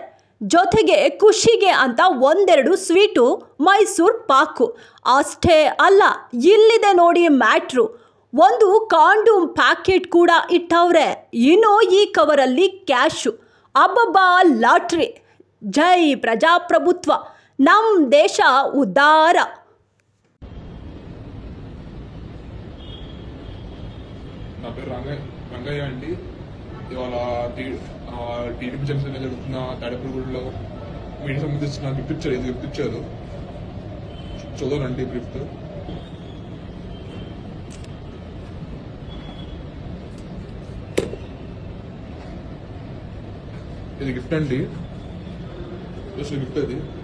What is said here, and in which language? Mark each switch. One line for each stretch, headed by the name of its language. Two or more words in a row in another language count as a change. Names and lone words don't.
Kannada: ಜೊತೆಗೆ ಖುಷಿಗೆ ಅಂತ ಒಂದೆರಡು ಸ್ವೀಟು, ಮೈಸೂರು ಪಾಕು. ಅಷ್ಟೇ ಅಲ್ಲ, ಇಲ್ಲಿದೆ ನೋಡಿ ಮ್ಯಾಟ್ರು, ಒಂದು ಕಾಂಡೂಮ್ ಪ್ಯಾಕೆಟ್ ಕೂಡ ಇಟ್ಟವ್ರೆ. ಇನ್ನು ಈ ಕವರಲ್ಲಿ ಕ್ಯಾಶು. ಅಬ್ಬಬ್ಬಾ, ಲಾಟ್ರಿ. ಜೈ ಪ್ರಜಾಪ್ರಭುತ್ವ, ನಮ್ ದೇಶ ಉದ್ಧಾರ.
Telugu: నా పేరు రంగయ్య అండి. ఇవాళ టీడీపీ జనసేన జరుగుతున్న తాడేపల్లిగూడలో మీడియా సంబంధించిన గిఫ్ట్ ఇచ్చారు. చదవనండి గిఫ్ట్. ఇది గిఫ్ట్ అండి, గిఫ్ట్ అది.